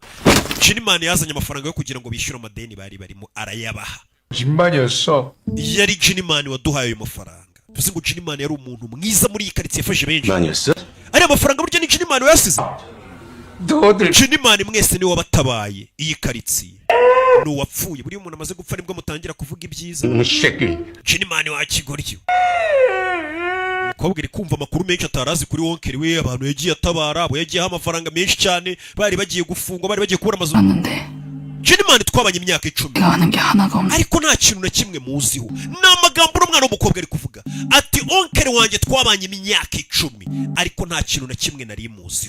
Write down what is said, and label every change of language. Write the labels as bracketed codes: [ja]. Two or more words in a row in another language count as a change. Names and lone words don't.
[rw] 진이만이 yazanye amafaranga yo kugira ngo bishyure amadeni bari barimo arayabaha. [ko] 진만이었어. [rw] yari 진이만이 waduhaye ayo mafaranga. tuzi ngo 진이만이 yari umuntu mwiza muri iyi karitsiye yafashe benshi. [ko] 진만이었어? [rw] ari amafaranga burya ni 진이만이 wayasize. [ko] 너들 [rw] 진이만이 mwese niwe wabatabaye iyi karitsiye. ni uwapfuye buriya umuntu amaze gupfa nibwo mutangira kuvuga ibyiza. [ko] 새끼. [rw] 진이만이 wa kigoryi. umukobwa iri kumva amakuru menshi atarazi kuri wonkeri we abantu yagiye atabara abo yagiyeho amafaranga menshi cyane bari bagiye gufungwa bari bagiye kubura amazu. 진이만이 twabanye imyaka 10 ariko nta kintu na kimwe muziho. ni amagambo n'umwana w'umukobwa ari kuvuga ati onkeri wanjye twabanye imyaka 10 ariko nta kintu na kimwe nari muziho.